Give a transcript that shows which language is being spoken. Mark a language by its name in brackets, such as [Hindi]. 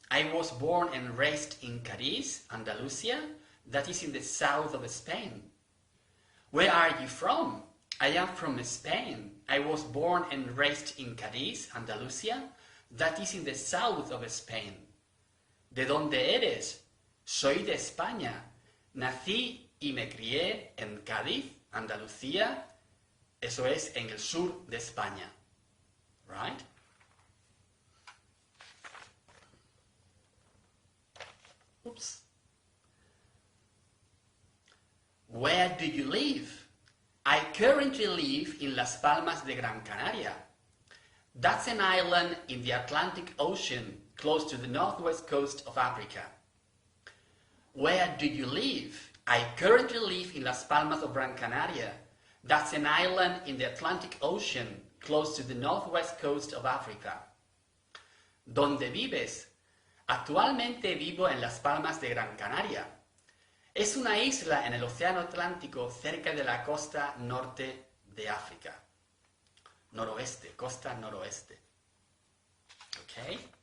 [English] I was born and raised in CADIZ, Andalusia. That is in the south of Spain. Where are you from? I am from Spain. I was born and raised in Cádiz, Andalusia. That is in the south of Spain. [Spanish] ¿De dónde eres? Soy de España. Nací y me crié en Cádiz, Andalucía. Eso es en el sur de España. [English] Right? Oops. Where do you live? I currently live in Las Palmas de Gran Canaria. That's an island in the Atlantic Ocean, close to the northwest coast of Africa. Where do you live? I currently live in Las Palmas of Gran Canaria. That's an island in the Atlantic Ocean, close to the northwest coast of Africa. [Spanish] ¿Dónde vives? Actualmente vivo en Las Palmas de Gran Canaria. Es una isla en el Océano Atlántico cerca de la costa norte de África. Noroeste, costa noroeste. Okay?